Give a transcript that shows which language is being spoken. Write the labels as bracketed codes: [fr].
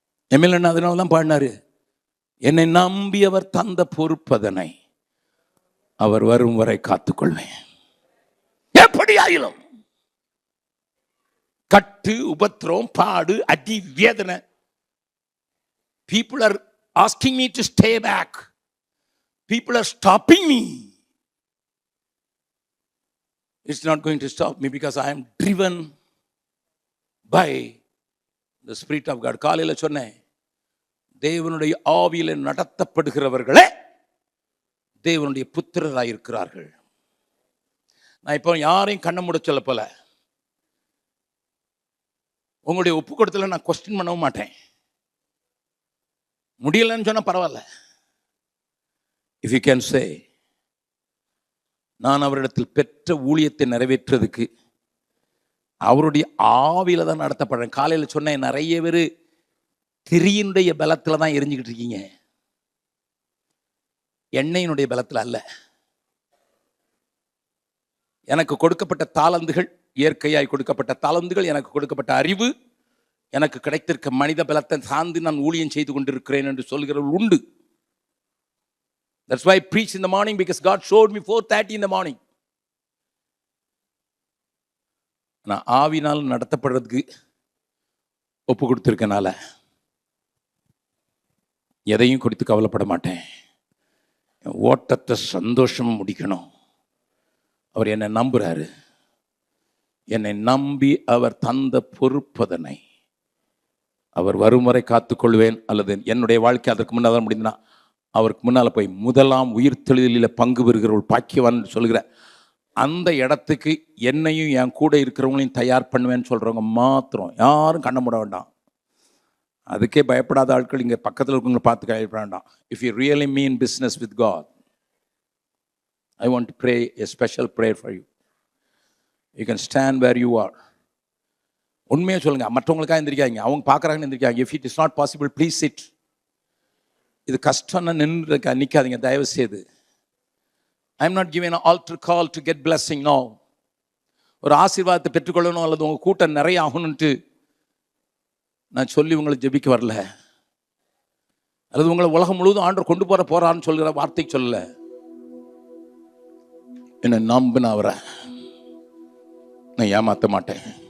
[ta] MLA அதனால தான் பாடினாரு, என்னை நம்பி அவர் தந்த பொறுப்பதனை அவர் வரும் வரை காத்துக்கொள்வேன். எப்படி ஆயிலும் கட்டு, உபத்திரம், பாடு, அடி, வேதனை. [en] People are asking me to stay back. People are stopping me. It's not going to stop me because I am driven by the Spirit of God. [ta] காலையில் சொன்னேன், தேவனுடைய ஆவியில நடத்தப்படுகிறவர்களே தேவனுடைய புத்திரராயிருக்கிறார்கள். நான் இப்போ யாரையும் கண்ண மூட சொல்ல போல, உங்களுடைய ஒப்பு கொடுத்தல நான் கொஸ்டின் பண்ணவும் மாட்டேன். முடியலன்னு சொன்னா பரவாயில்ல. [en] If you can say, [ta] நான் அவரிடத்தில் பெற்ற ஊழியத்தை நிறைவேற்றுறதுக்கு அவருடைய ஆவியில தான் நடத்தப்படுறேன். காலையில் சொன்னேன், நிறைய பேர் திரியினுடைய பலத்தில் தான் எரிஞ்சுக்கிட்டு இருக்கீங்க, எண்ணெயினுடைய பலத்தில் அல்ல. எனக்கு கொடுக்கப்பட்ட தாளந்துகள், இயற்கையாய் கொடுக்கப்பட்ட தாளந்துகள், எனக்கு கொடுக்கப்பட்ட அறிவு, எனக்கு கிடைத்திருக்க மனித பலத்தை சார்ந்து நான் ஊழியம் செய்து கொண்டிருக்கிறேன் என்று சொல்கிறவர்கள் உண்டு. [en] That's why I preach in the morning, because God showed me 4:30 in the morning. [ta] நான் ஆவினால் நடத்தப்படுறதுக்கு ஒப்பு கொடுத்திருக்கனால எதையும் குறித்து கவலைப்பட மாட்டேன். ஓட்டத்தை சந்தோஷம் முடிக்கணும். அவர் என்னை நம்புறாரு. என்னை நம்பி அவர் தந்த பொறுப்பதனை அவர் வரும் வரை காத்துக்கொள்வேன். அல்லது என்னுடைய வாழ்க்கை அதற்கு முன்னால் முடிந்தனா அவருக்கு முன்னால் போய் முதலாம் உயிர்த்தெழுதலில் பங்கு பெறுகிறவர்கள் பாக்கியவான் சொல்கிற அந்த இடத்துக்கு என்னையும் என் கூட இருக்கிறவங்களையும் தயார் பண்ணுவேன்னு சொல்கிறவங்க மாத்திரம் யாரும் கண்ண மூட வேண்டாம். அதுக்கே பயப்படாத ஆட்கள் இங்கே பக்கத்தில் இருக்கவங்களை பார்த்து பயப்பட வேண்டாம். [en] If you really mean business with God, I want to pray a special prayer for you. You can stand where you are. [ta] உண்மையாக சொல்லுங்கள், மற்றவங்களுக்காக எந்திரிக்காங்க, அவங்க பார்க்குறாங்கன்னு எந்திரிக்காங்க. [en] If it is not possible, please sit. [ta] இது கஷ்டம்னா நின்று நிற்காதீங்க தயவு செய்து. [en] I am not giving an altar call to get blessing. No. [ta] ஒரு ஆசீர்வாதத்தை பெற்றுக்கொள்ளணும் அல்லது உங்கள் கூட்டம் நிறைய ஆகணும்ட்டு நான் சொல்லி உங்களை ஜெபிக்க வரல, அல்லது உங்களை உலகம் முழுவதும் ஆண்டவர் கொண்டு போறான்னு சொல்கிற வார்த்தை சொல்லல. என்னை நம்பின அவரை நான் ஏமாற்ற மாட்டேன்.